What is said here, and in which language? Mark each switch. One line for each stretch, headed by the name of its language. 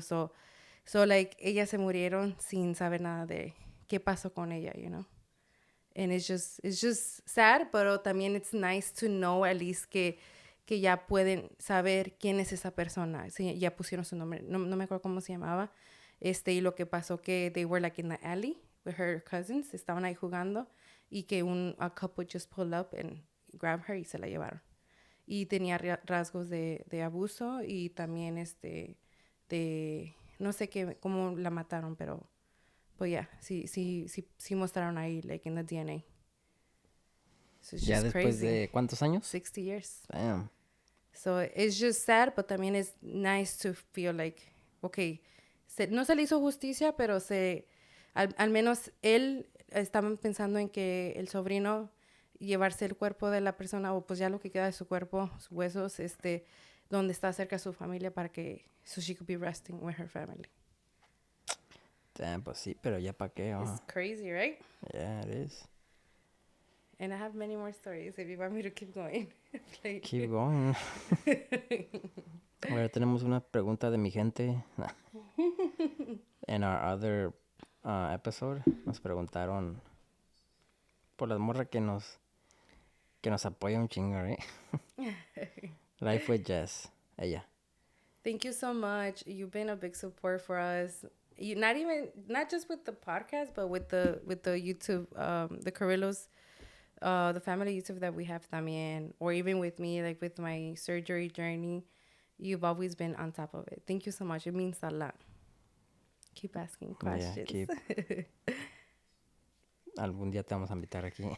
English: So like,
Spanish: ellas se murieron sin saber nada de qué pasó con ella,
English: you know. And it's just sad,
Spanish: pero también
English: it's nice to know at least
Spanish: que ya pueden saber quién es esa persona. Sí, ya pusieron su nombre. No me acuerdo cómo se llamaba. Y lo que pasó que
English: they were like in the alley with her cousins.
Spanish: Estaban ahí jugando y que
English: a couple just pulled up and grabbed her
Spanish: y se la llevaron. Y tenía rasgos de abuso y también de no sé qué, cómo la mataron, pero pues yeah, sí mostraron ahí
English: like in the DNA. So it's
Spanish: Ya
English: just
Spanish: después
English: crazy.
Spanish: de ¿cuántos años?
English: 60 years. Damn. So it's just sad, but
Spanish: también es
English: nice to feel like, okay,
Spanish: no se le hizo justicia, pero al menos él estaba pensando en que el sobrino llevarse el cuerpo de la persona o pues ya lo que queda de su cuerpo, sus huesos, donde está cerca de su familia para que
English: so she could be resting with her family.
Spanish: Damn, pues sí, pero ya para qué,
English: It's crazy, right? Yeah, it is. And I have many more stories if you want me to keep going. Like... Keep going.
Spanish: Ahora tenemos una pregunta de mi gente. En
English: our other episode
Spanish: nos preguntaron por las morras que nos apoya un chingo, right?
English: Life with Jess, ella. Thank you so much. You've been a big support for us. Not just with the podcast, but with the YouTube, the Carrillos, the family YouTube that we have también, or even with me, like with my surgery journey. You've always been on top of it. Thank you so much. It means a lot. Keep asking questions.
Spanish: Yeah, algún día te vamos a invitar aquí.